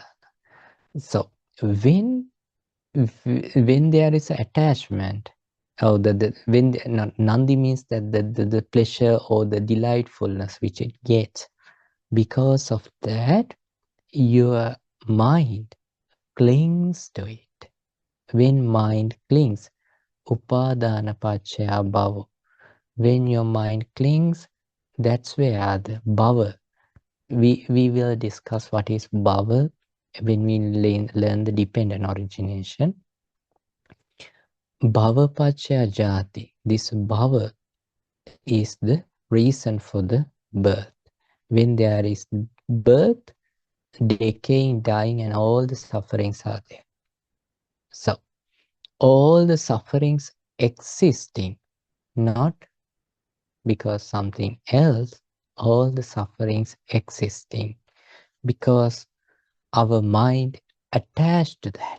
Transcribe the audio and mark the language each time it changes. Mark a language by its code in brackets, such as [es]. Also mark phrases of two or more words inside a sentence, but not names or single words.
[en] So when there is attachment, or nandi means that the pleasure or the delightfulness which it gets, because of that, your mind clings to it. When mind clings, [pi] upadana paccaya bhava. [en] When your mind clings, that's where the bhava. We will discuss what is bhava when we learn the dependent origination. [pi] Bhava paccaya jati. [en] This bhava is the reason for the birth. When there is birth, decaying, dying, and all the sufferings are there. So, all the sufferings existing, not because something else, all the sufferings existing because our mind attached to that.